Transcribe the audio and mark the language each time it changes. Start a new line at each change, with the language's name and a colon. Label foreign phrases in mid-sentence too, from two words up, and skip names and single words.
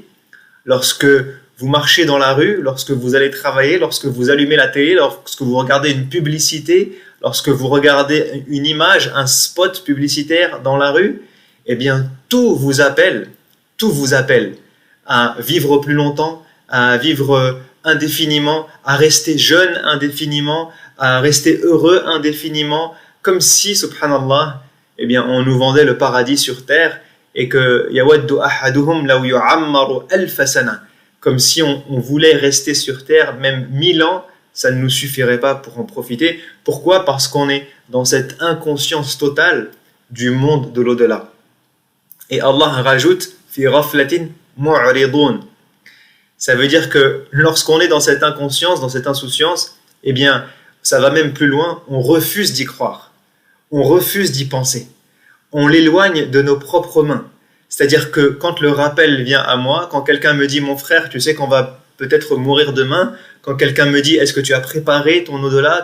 French: Lorsque vous marchez dans la rue, lorsque vous allez travailler, lorsque vous allumez la télé, lorsque vous regardez une publicité, lorsque vous regardez une image, un spot publicitaire dans la rue, eh bien tout vous appelle à vivre plus longtemps, à vivre indéfiniment, à rester jeune indéfiniment, à rester heureux indéfiniment, comme si, subhanallah, eh bien, on nous vendait le paradis sur terre et que
Arabic: يود أحدهم لو يعمر ألف سنة,
French: comme si on voulait rester sur terre même 1000 ans, ça ne nous suffirait pas pour en profiter. Pourquoi ? Parce qu'on est dans cette inconscience totale du monde de l'au-delà. Et Allah rajoute
Arabic: في غفلة معرضون.
French: Ça veut dire que lorsqu'on est dans cette inconscience, dans cette insouciance, eh bien, ça va même plus loin, on refuse d'y croire. On refuse d'y penser. On l'éloigne de nos propres mains. C'est-à-dire que quand le rappel vient à moi, quand quelqu'un me dit « Mon frère, tu sais qu'on va peut-être mourir demain », quand quelqu'un me dit « Est-ce que tu as préparé ton au-delà ?»